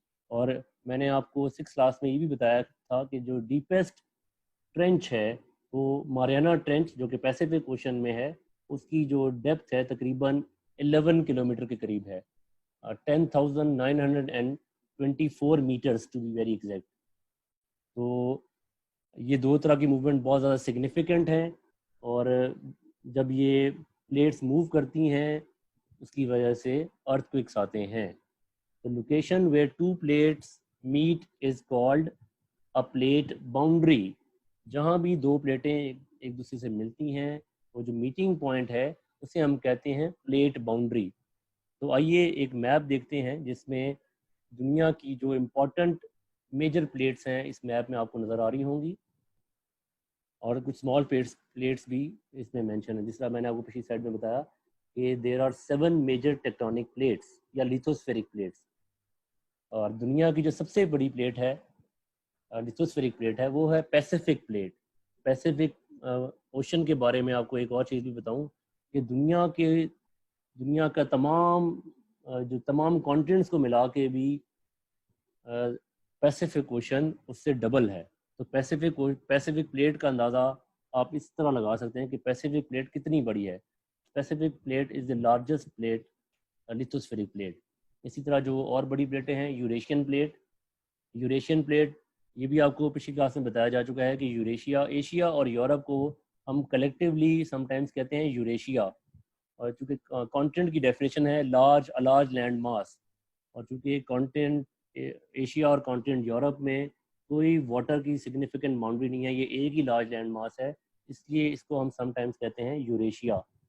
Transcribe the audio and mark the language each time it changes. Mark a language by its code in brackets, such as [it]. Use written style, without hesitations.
[ur] اور میں نے آپ کو 6 کلاس میں یہ بھی بتایا تھا کہ جو ڈیپیسٹ ٹرینچ ہے وہ ماریانا ٹرینچ، جو کہ پیسیفک اوشن میں ہے، اس کی جو ڈیپتھ ہے تقریباً 11 کلومیٹر کے قریب ہے، 10,924 matters [en] To be very exact. [ur] تو یہ 2 طرح کی موومنٹ بہت زیادہ سگنیفیکنٹ ہیں. اور جب یہ پلیٹس موو کرتی ہیں اس کی وجہ سے ارتھ کوئکس آتے ہیں. [en] The location where two plates meet is called a plate boundary. [ur] جہاں بھی دو پلیٹیں ایک دوسرے سے ملتی ہیں وہ جو میٹنگ پوائنٹ ہے اسے ہم کہتے ہیں پلیٹ باؤنڈری. تو آئیے ایک میپ دیکھتے ہیں جس میں دنیا کی جو امپورٹنٹ میجر پلیٹس ہیں اس میپ میں آپ کو نظر آ رہی ہوں گی, اور کچھ اسمال پلیٹس بھی اس میں مینشن ہے. جس طرح میں نے آپ کو پچھلی سائڈ میں بتایا کہ [en] there are 7 major tectonic plates [ur] یا لیتھوسفیرک پلیٹس, اور دنیا کی جو سب سے بڑی پلیٹ ہے لیتھوسفیرک پلیٹ ہے وہ ہے پیسیفک پلیٹ. پیسیفک اوشن کے بارے میں آپ کو ایک اور چیز بھی بتاؤں کہ دنیا کا تمام کانٹیننٹس کو ملا کے بھی پیسیفک اوشن اس سے ڈبل ہے. تو پیسیفک پلیٹ کا اندازہ آپ اس طرح لگا سکتے ہیں کہ پیسیفک پلیٹ کتنی بڑی ہے. [en] Pacific plate is the largest plate lithospheric plate. [ur] اسی طرح جو اور بڑی پلیٹیں ہیں یوریشین پلیٹ یہ بھی آپ کو پچھلی کلاس میں بتایا جا چکا ہے کہ ایشیا اور یورپ کو ہم [en] collectively sometimes [ur] کہتے ہیں یوریشیا, اور چونکہ کانٹیننٹ کی ڈیفینیشن ہے [en] large land mass, [ur] اور چونکہ کانٹیننٹ ایشیا اور کانٹیننٹ یورپ میں کوئی واٹر کی سگنیفیکنٹ باؤنڈری نہیں ہے, یہ ایک ہی لارج لینڈ ماس ہے, اس لیے اس کو ہم [en] sometimes [ur] کہتے ہیں یوریشیا.